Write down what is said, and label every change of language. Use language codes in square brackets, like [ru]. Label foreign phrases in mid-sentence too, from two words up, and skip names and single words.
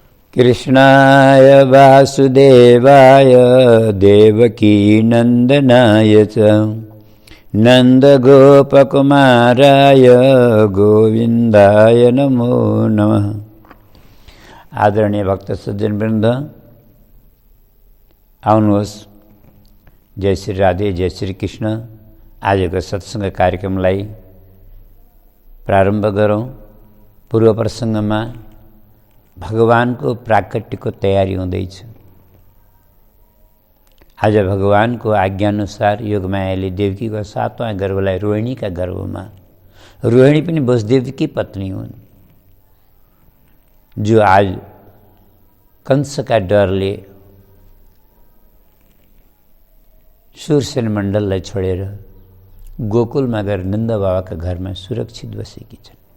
[sa] कृष्णाय वासुदेवाय देवकीनन्दनाय च नन्दगोपकुमाराय गोविन्दाय नमो नमः। [ne] आदरणीय भक्त सज्जनवृन्द, आउनुहोस् जय श्री राधे जय श्री कृष्ण आजको सत्संग कार्यक्रमलाई प्रारम्भ गरौँ। पूर्व प्रसङ्गमा भगवानको प्राकट्यको तयारी हुँदैछ। आज भगवानको आज्ञानुसार योगमायाले देवकीको 7वां गर्भलाई रोहिणीका गर्भमा, रोहिणी पनि वसुदेवकी पत्नी हुन्, जो आज कंसका डरले शूरसेन मण्डललाई छोडेर गोकुलमा गएर नन्द बाबाका घरमा सुरक्षित बसेकी छन्।